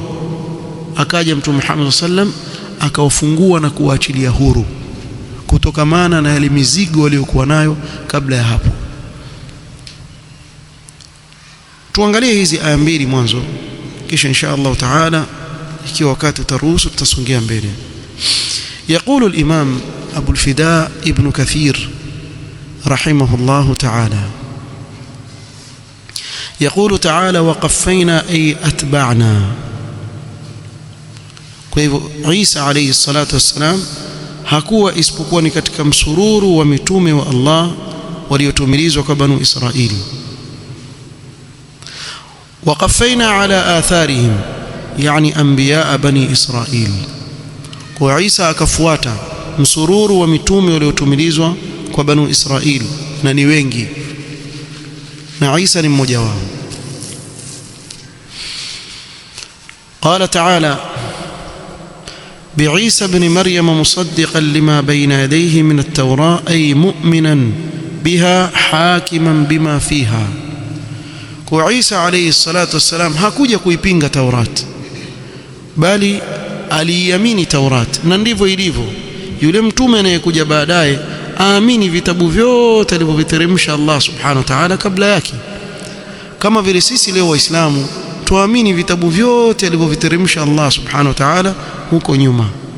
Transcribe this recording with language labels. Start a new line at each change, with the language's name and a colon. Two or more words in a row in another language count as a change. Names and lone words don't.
Swahili: Akaja Mtume Muhammad sallallahu akawafungua na kuwaachilia huru kutokamana na yale mizigo waliokuwa nayo kabla ya hapo. Tuangalie hizi aya mbili mwanzo, kisha
Arabic: إن شاء الله تعالى
Swahili: ikiwa wakati utaruhusu tutasongea mbele.
Arabic: يقول الإمام أبو الفداء ابن كثير رحمه الله تعالى، يقول تعالى: وقفينا أي أتبعنا.
Swahili: kwa hivyo Isa
Arabic: عليه الصلاة والسلام
Swahili: hakuwa isipokuwa ni katika msururu wa mitume wa Allah waliotumilizwa kwa Banu Israili.
Arabic: وقفينا على آثارهم يعني أنبياء بني إسرائيل.
Swahili: kwa Isa akafuata msururu wa mitume waliotumilizwa kwa Banu Israili, na ni wengi, na Isa ni mmoja wao.
Arabic: قال تعالى: بعيسى بن مريم مصدقا لما بين يديه من التوراة أي مؤمنا بها حاكما بما فيها.
Swahili: kwa Isa
Arabic: عليه الصلاة والسلام
Swahili: hakuja kuipinga Taurat, bali aliamini Taurat, na ndivyo ilivyo yule mtume anayekuja baadaye aamini vitabu vyote alivyoviteremsha Allah
Arabic: سبحانه وتعالى
Swahili: kabla yake, kama vile sisi leo Waislamu tuamini vitabu vyote alivyoviteremsha Allah
Arabic: سبحانه وتعالى
Swahili: huko nyuma.